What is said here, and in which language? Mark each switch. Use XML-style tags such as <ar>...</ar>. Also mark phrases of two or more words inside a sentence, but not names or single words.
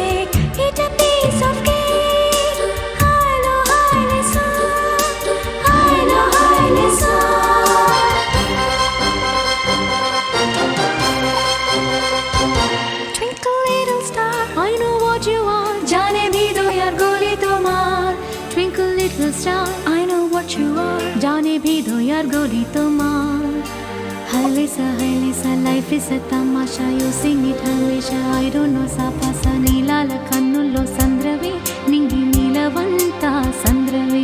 <en>Eat a piece of cake. Hilo, Hilesa. Hilo, Hilesa. Twinkle little star, I know what you are.</en> <hi>जाने भी दो यार गोली तुम्हार.</hi> <en>Twinkle little star, I know what you are.</en> <hi>जाने भी दो यार गोली तुम्हार.</hi> <en>Hilesa, Hilesa, life is a tamasha. You sing it Hilesa, I don't know sapasa.</en> <te>నీలాల కన్నుల్లో సంద్రవే నింగి నీలవంతా సంద్రవే.</te>